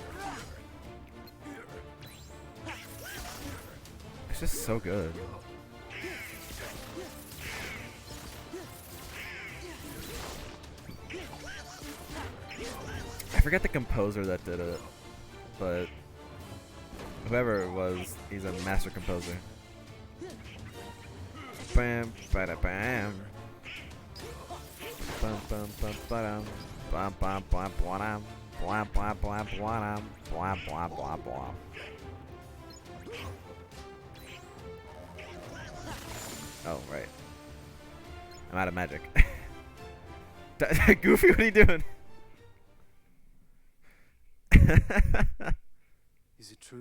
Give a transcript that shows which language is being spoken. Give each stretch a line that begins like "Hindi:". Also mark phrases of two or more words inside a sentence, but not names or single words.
English: It's just so good. I forget the composer that did it, but whoever it was, he's a master composer. Bam, bada bam. Bum bum bum badam. Bum bum bum bwadam. Bwam bwam bwam bwadam. Bwam bwam bwam bwam. Oh, right. I'm out of magic. Goofy, what are you doing? Is it true?